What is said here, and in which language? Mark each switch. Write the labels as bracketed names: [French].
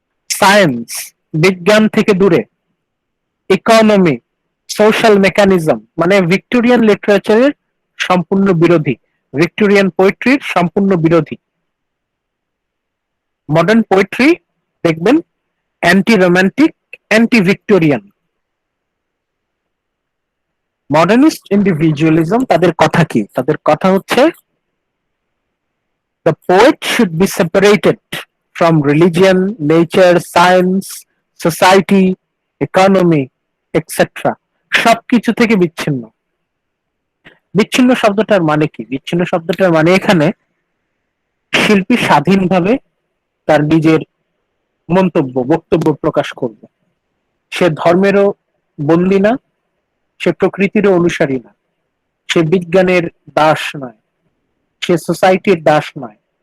[Bangla] Science, বিজ্ঞান থেকে দূরে। ইকোনমি, সোশ্যাল মেকানিজম, মানে ভিক্টোরিয়ান লিটারেচারের সম্পূর্ণ বিরোধী, ভিক্টোরিয়ান পোয়েট্রির সম্পূর্ণ বিরোধী। মডার্ন পোয়েট্রি দেখবেন anti romantic, anti Victorian. Modernist individualism, তাদের কথা কি? তাদের কথা হচ্ছে [English] the poet should be separated from religion, nature, science, society, economy, etc. [Bangla] সবকিছু থেকে বিচ্ছিন্ন। বিচ্ছিন্ন শব্দটার মানে কি? বিচ্ছিন্ন শব্দটার মানে এখানে শিল্পী স্বাধীনভাবে তার নিজের মন্তব্য, বক্তব্য প্রকাশ করবে। সে ধর্মেরও বন্দী না, সে প্রকৃতিরও অনুসারী না, সে বিজ্ঞানের দাস নয়, সে সোসাইটির দাস নয়।